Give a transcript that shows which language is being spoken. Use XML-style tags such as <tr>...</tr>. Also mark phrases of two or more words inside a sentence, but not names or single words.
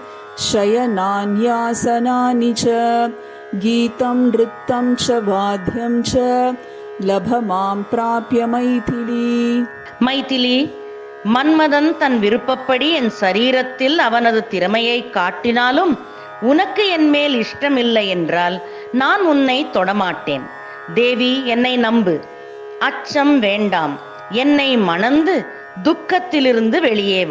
<sa>शयनान्यासनानि च गीतं नृत्यं च वाद्यं च लभ मां प्राप्य मैथिली.</sa> <ta>மைதிலி, மன்மதன் தன் விருப்பப்படி என் சரீரத்தில் அவனது திறமையை காட்டினாலும் உனக்கு என் மேல் இஷ்டமில்லை என்றால் நான் உன்னை தொடமாட்டேன். தேவி, என்னை நம்பு. அச்சம் வேண்டாம். என்னை மணந்து துக்கத்திலிருந்து வெளியே வா.</ta>